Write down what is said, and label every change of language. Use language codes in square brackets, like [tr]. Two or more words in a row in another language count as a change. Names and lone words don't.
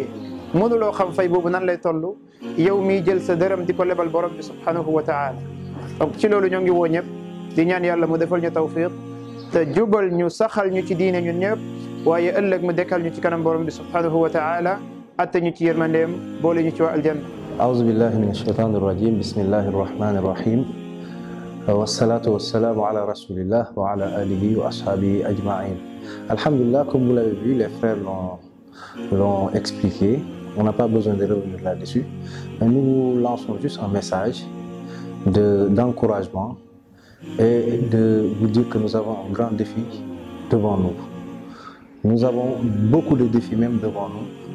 [wo] mënuloo xam fay boobu nan lay toll yow miy jël sa dërëm di ko lebal borom bi [ar] سبحانه وتعالى. [wo] donc ci loolu ñoo ngi woo ñëpp di ñaan yàlla mu defal ñu tawfiq te jubal ñu saxal ñu ci diine ñun ñëpp, waaye ëllëg mu dekkal ñu ci kanam borom bi [ar] سبحانه وتعالى [wo] atte ñu ci yërmandeem boole ñu ci waa aljanna. [ar] أعوذ بالله من الشيطان الرجيم بسم الله الرحمن الرحيم والصلاة والسلام على رسول الله وعلى آله وأصحابه أجمعين. Alhamdulillah, [fr] comme vous l'avez vu, les frères l'ont expliqué. On n'a pas besoin de revenir là-dessus. Mais nous lançons juste un message d'encouragement et de vous dire que nous avons un grand défi devant nous. Nous avons beaucoup de défis même devant nous.